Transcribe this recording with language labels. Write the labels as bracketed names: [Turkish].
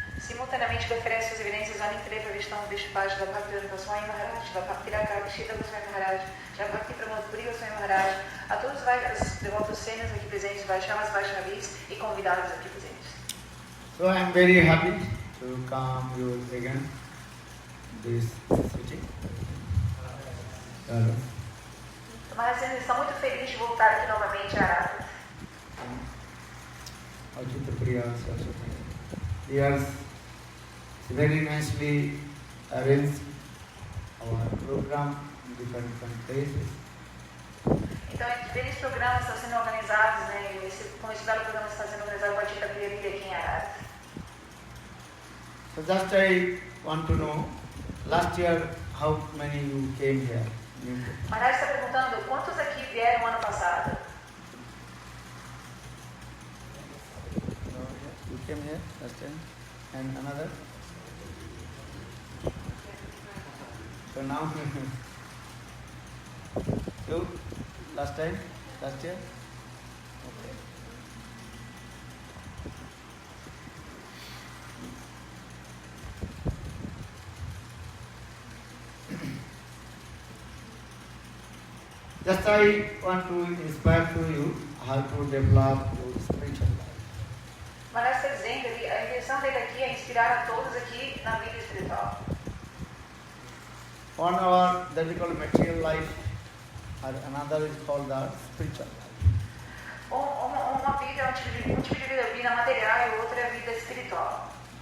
[Portuguese] Simultaneamente, ele oferece suas evidências a Nityalila Pravishtam Vishnupada Bhaktivedanta Swami Maharaj, Bhaktivedanta Shida Goswami Maharaj, Bhakti Pramod Puri Goswami Maharaj, a todos os devotos sênios aqui presentes, Vaishnavas, Vaishnavis e convidados aqui presentes. [English] So I am very happy to come you again this city. [Portuguese] Mas eles estão muito felizes de voltar aqui novamente a Arada. Ajita Priya Saraswati. [English] Yes, very nicely arranged our program in different places. [Portuguese] Então, diferentes programas estão sendo organizados, né? Como esse belo programa está sendo organizado com a Ajita Priya aqui em Arada. [English] So just I want to know, last year how many you came here? [Portuguese] Maharaj está perguntando quantos aqui vieram ano passado? [English] You came here last time, and another. So now you last time, last year. Okay. Just I want to inspire to you how to develop your spiritual life. [Portuguese] Maharaj está dizendo que a intenção dele aqui é inspirar a todos aqui na vida espiritual. [English] One our that we call material life, or another is called the spiritual life. [Portuguese] Uma vida, um tipo de vida material e outra é a vida espiritual.